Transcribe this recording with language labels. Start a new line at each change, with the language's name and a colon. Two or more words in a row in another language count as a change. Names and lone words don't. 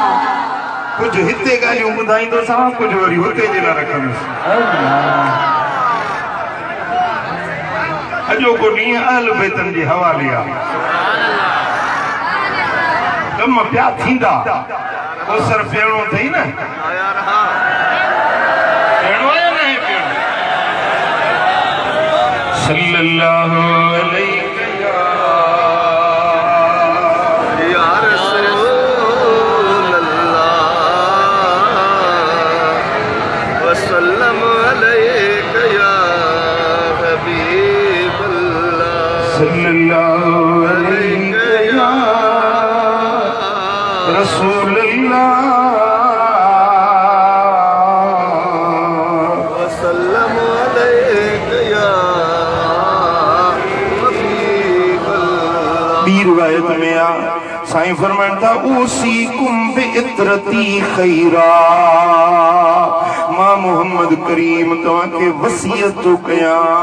Sindhi: कुझु हिते ॻाल्हियूं ॿुधाईंदोसां कुझु वरी हुते जे लाइ रखंदुसि अॼोको ॾींहुं अहल बैतनि जे हवाले आहे कम पिया थींदा कोसर पियणो अथई न
Arabic: صلى الله عليه يا رسول الله وسلم عليك يا حبيب الله صلى الله عليك يا رسول الله وسلم عليك يا
Sindhi: रिवायत में आ साईं फरमाइनि था
Arabic: أوصيكم بعترتي خيرا
Sindhi: मां मोहम्मद करीम तव्हांखे वसीयत थो कयां